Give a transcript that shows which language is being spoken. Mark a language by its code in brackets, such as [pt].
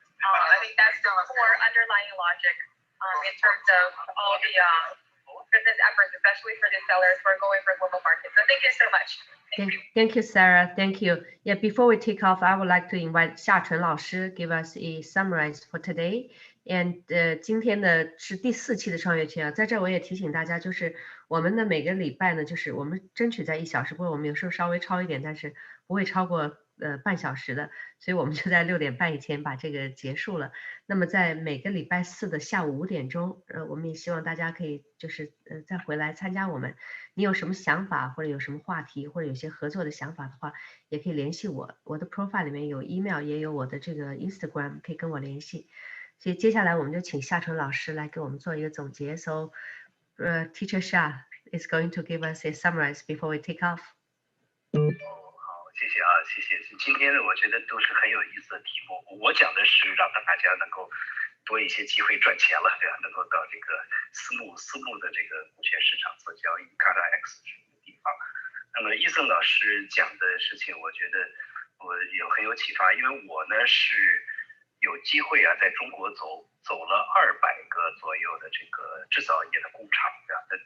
[en] I think that's the core underlying logic in terms of all the business efforts, especially for the sellers who are going for global markets. So thank you so much. Thank you, Sarah. Thank you. Yeah, before we take off, I would like to invite 夏纯老师 give us a summary for today. [zh] And 今天的是第4期的创业圈啊，在这我也提醒大家，就是我们的每个礼拜呢，就是我们争取在1小时，不过我们有时候稍微超一点，但是不会超过半小时的，所以我们就在6点半以前把这个结束了。那么在每个礼拜4的下午5点钟，我们也希望大家可以就是再回来参加我们。你有什么想法或者有什么话题或者有些合作的想法的话，也可以联系我。我的 profile 里面有 email， 也有我的这个 Instagram， 可以跟我联系。所以接下来我们就请夏纯老师来给我们做一个总结。 [en] So, Teacher Xia is going to give us a summary before we take off. [zh] 好，谢谢啊，谢谢。今天呢，我觉得都是很有意思的题目。我讲的是让大家能够多一些机会赚钱了，对吧？能够到这个私募的这个股权市场做交易 ，CATA-X 这个地方。那么Eason老师讲的事情，我觉得我很有启发，因为我呢是有机会啊，在中国走了200个左右的这个制造业的工厂，对吧？